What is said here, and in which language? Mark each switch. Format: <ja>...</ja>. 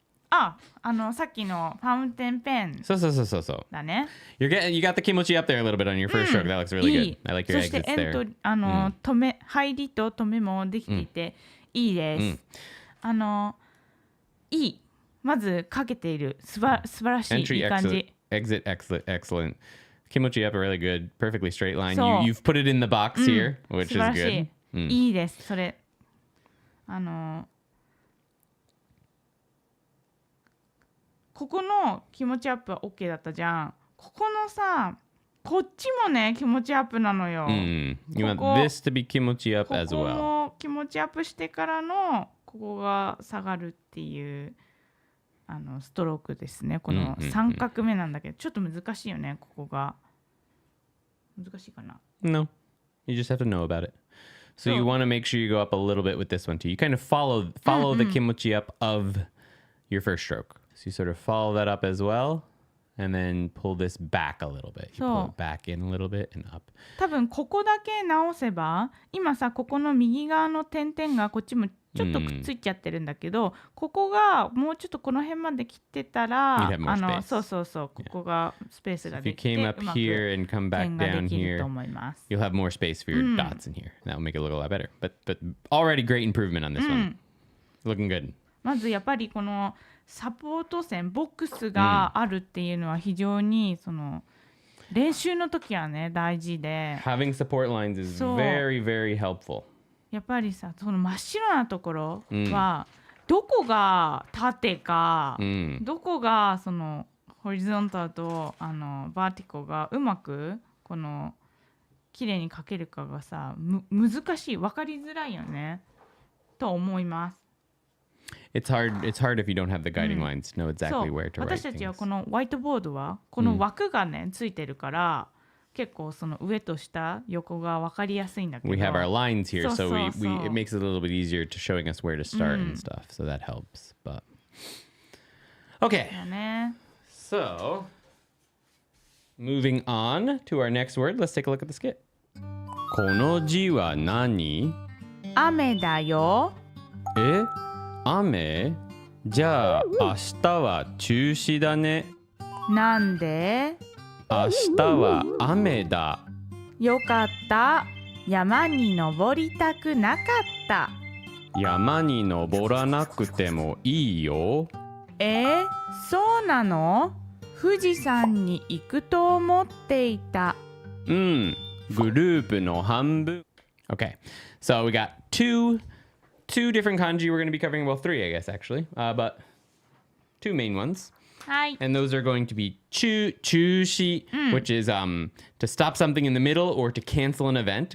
<ja>さっきのファウンテンペンだね。</ja> <en>You got the kimochi up there a little bit on your first stroke. That looks really good. I like your exits there.</en> <ja>そして入りと止めもできていていいです。いい。まずかけている。素晴らしい。いい感じ。</ja> <en>Exit, excellent. Kimochi up, really good. Perfectly straight line. You've put it in the box here, which is good.</en> <ja>いいです。それ。ここの気持ちアップは OK だったじゃん。ここのさ、こっちもね、気持ちアップなのよ。</ja> <en>You want this to be 気持ち up as well.</en> <ja>ここも気持ちアップしてからのここが下がるっていうストロークですね。この3画目なんだけど、ちょっと難しいよね、ここが。難しいかな</ja> <en>No. You just have to know about it. So you want to make sure you go up a little bit with this one too. You kind of follow the 気持ち up of your first stroke. So you sort of follow that up as well, and then pull this back a little bit. You pull it back in a little bit and up.</en> <ja>多分ここだけ直せば、今さここの右側の点々がこっちもちょっとくっついちゃってるんだけど、ここがもうちょっとこの辺まで切ってたら、そうここがスペースができて、うまく点ができると思います。</ja> <en>You'll have more space for your dots in here. That will make it look a lot better. But already great improvement on this one. Looking good.</en> <ja>まずやっぱりこのサポート線ボックスがあるっていうのは非常にその練習の時はね大事で</ja> <en>Having support lines is very, very helpful.</en> <ja>やっぱりさその真っ白なところはどこが縦か、どこがそのホリゾンタルとバーティコがうまくこの綺麗に描けるかがさ難しい分かりづらいよねと思います。</ja> <en>It's hard if you don't have the guiding lines to know exactly where to write things.</en> <ja>私たちはこのホワイトボードはこの枠がねついてるから結構その上と下横が分かりやすいんだけど</ja> <en>We have our lines here, so it makes it a little bit easier to showing us where to start and stuff, so that helps. But okay,</en> <ja>だね。</ja> <en>so Moving on to our next word, let's take a look at the skit.</en> <ja>この字は何? 雨だよ。え?雨? じゃあ明日は中止だね。なんで? 明日は雨だ。よかった。山に登りたくなかった。山に登らなくてもいいよ。そうなの? 富士山に行くと思っていた。うん、グループの半分。</ja> <en>Okay, so we got two different kanji we're going to be covering. Well, three, I guess, actually, but two main ones.</en> <ja>はい。</ja> <en>And those are going to be chushi, which is to stop something in the middle or to cancel an event.</en>